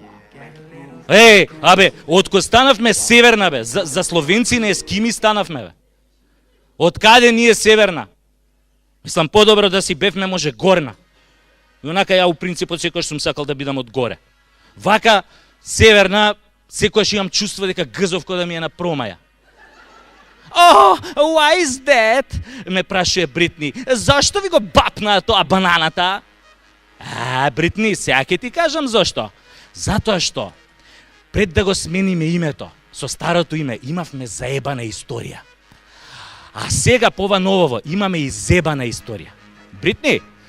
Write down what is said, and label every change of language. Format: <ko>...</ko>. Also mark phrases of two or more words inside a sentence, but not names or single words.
<mk>Од кога станавме Северна, бе, за словенци не ескими станавме, бе. Од каде ние Северна? Мислам, подобро да си бевме може Горна. И онака ја у принципот секојаш сум сакал да бидам од горе. Вака Северна, секојаш имам чувство дека гзовко да ми е на промаја.</mk> <en>Why is that?</en> <mk>Ме прашуе Бритни. Зашто ви го бапна тоа бананата? Бритни, сега ќе ти кажам зашто. Затоа што пред да го смениме името, со старото име имавме заебана историја. А сега по ова новово имаме и зебана историја.</mk>